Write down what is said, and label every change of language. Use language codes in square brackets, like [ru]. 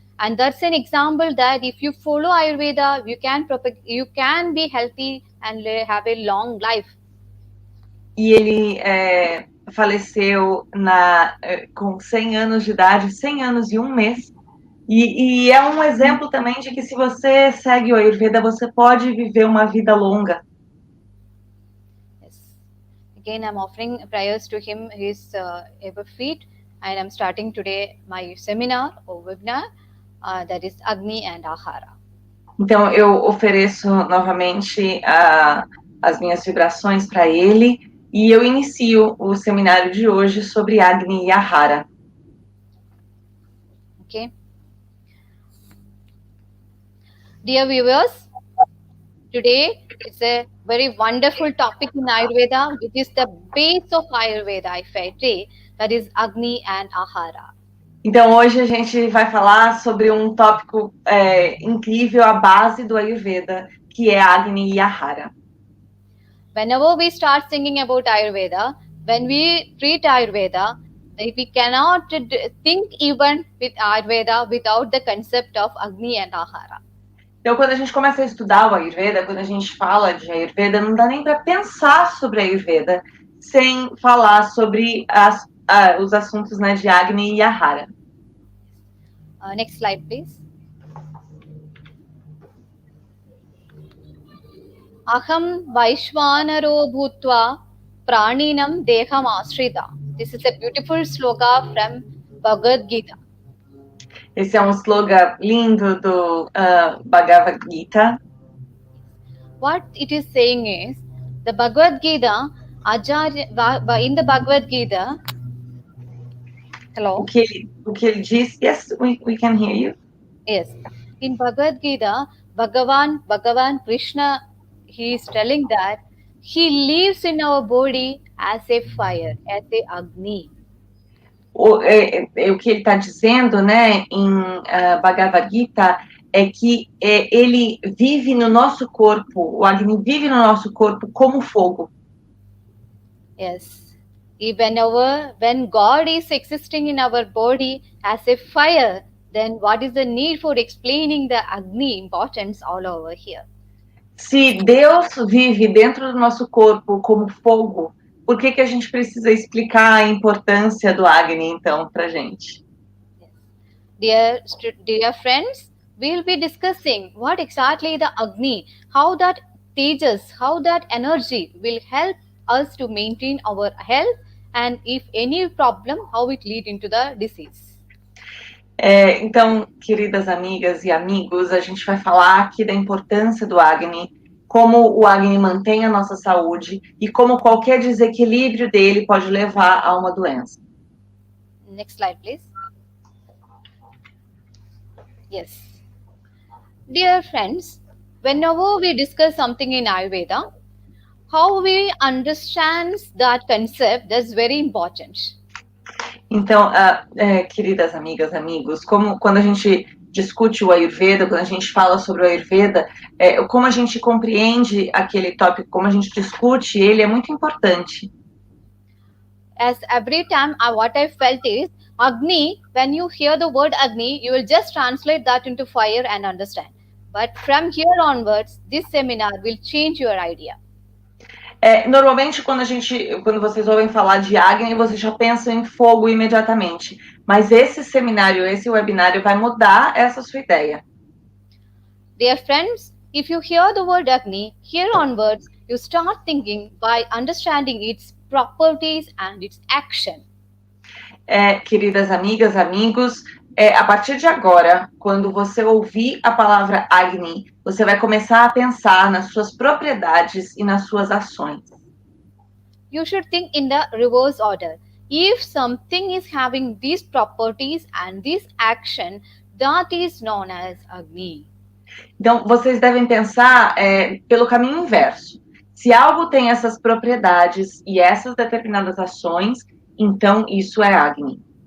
[en] And that's an example that if you follow Ayurveda, you can be healthy and have a long life. [pt] E ele faleceu com 100 anos de idade, 100 anos e um mês. E é um exemplo também de que se você segue o Ayurveda, você pode viver uma vida longa. [en] Yes. Again, I'm offering prayers to him, his ever feet, and I'm starting today my seminar or webinar, that is Agni and Ahara. [pt] Então, eu ofereço novamente as minhas vibrações para ele e eu inicio o seminário de hoje sobre Agni e Ahara. [en] Okay. Dear viewers, today it's a very wonderful topic in Ayurveda, which is the base of Ayurveda, I say, that is Agni and Ahara. [pt] Então, hoje a gente vai falar sobre um tópico incrível, a base do Ayurveda, que é Agni e Ahara. [en] Whenever we start thinking about Ayurveda, when we treat Ayurveda, we cannot think even with Ayurveda without the concept of Agni and Ahara. [pt] Então, quando a gente começa a estudar o Ayurveda, quando a gente fala de Ayurveda, não dá nem para pensar sobre Ayurveda sem falar sobre os assuntos, né, de Agni e Ahara. [en] Next slide, please. [sa] Aham Vaishvanaro Bhutva Praninam Deham Ashrita. [en] This is a beautiful sloka from Bhagavad Gita. [pt] Esse é um slogan lindo do Bhagavad Gita. [en] What it is saying is, the Bhagavad Gita, in the Bhagavad Gita, hello? [pt] O que ele diz, [en] yes, we can hear you. Yes. In Bhagavad Gita, Bhagavan Krishna, he is telling that he lives in our body as a fire, as a Agni. [pt] O que ele está dizendo, né, em Bhagavad Gita, é que ele vive no nosso corpo, o Agni vive no nosso corpo como fogo. [en] Yes. When God is existing in our body as a fire, then what is the need for explaining the Agni importance all over here? [pt] Se Deus vive dentro do nosso corpo como fogo, por que a gente precisa explicar a importância do Agni, então, para a gente? [en] Dear friends, we will be discussing what exactly the Agni, how that tejas, how that energy will help us to maintain our health, and if any problem, how it lead into the disease. [pt] Então, queridas amigas e amigos, a gente vai falar aqui da importância do Agni, como o Agni mantém a nossa saúde e como qualquer desequilíbrio dele pode levar a uma doença. [en] Next slide, please. Yes. Dear friends, whenever we discuss something in Ayurveda, how we understand that concept, that's very important. [pt] Então, queridas amigas, amigos, quando a gente discute o Ayurveda, quando a gente fala sobre o Ayurveda, como a gente compreende aquele tópico, como a gente discute ele, é muito importante. [en] As every time what I felt is, Agni, when you hear the word Agni, you will just translate that into fire and understand. But from here onwards, this seminar will change your idea. [pt] Normalmente, quando vocês ouvem falar de Agni, vocês já pensam em fogo imediatamente. Mas esse seminário, esse webinário vai mudar essa sua ideia. [en] Dear friends, if you hear the word Agni, here onwards, you start thinking by understanding its properties and its action. [pt] Queridas amigas, amigos, a partir de agora, quando você ouvir a palavra Agni, você vai começar a pensar nas suas propriedades e nas suas ações. [en] You should think in the reverse order. If something is having these properties and this action, that is known as Agni. [pt] Então, vocês devem pensar pelo caminho inverso. Se algo tem essas propriedades e essas determinadas ações, então isso é Agni.